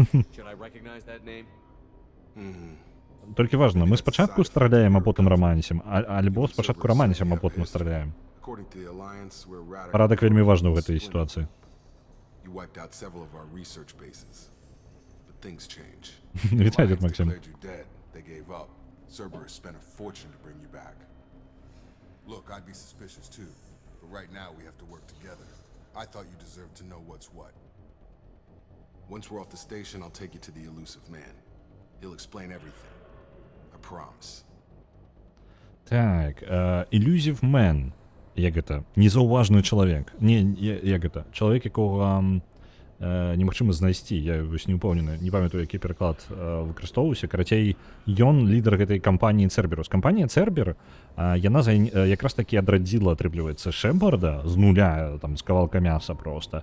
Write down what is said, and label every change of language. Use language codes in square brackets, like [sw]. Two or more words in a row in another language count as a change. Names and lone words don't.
[be] Толькі важна, мы спачатку страляем, а потым рамансім, альбо спачатку рамансім, а потым страляем. Парадак вельмі важны ў гэтай сітуацыі. Вітаю, дзед Максим. [en] Look, I'd be suspicious too, but right now we have to work together. I thought you deserved to know what's what. Once we're off the station, I'll take you to the elusive man. He'll explain everything. I promise. [be] Так, Elusive Man. Як гэта? Незаўважны чалавек. Не, як гэта? Чалавек, якога немагчыма знайсці. Я вось не ўпэўнены, не памятаю, які пераклад выкарыстоўваўся. Карацей, ён лідар гэтай кампаніі Cerberus. Кампанія Cerber, яна якраз такі адрадзіла, атрымліваецца, Шепарда з нуля, там, з кавалка мяса проста.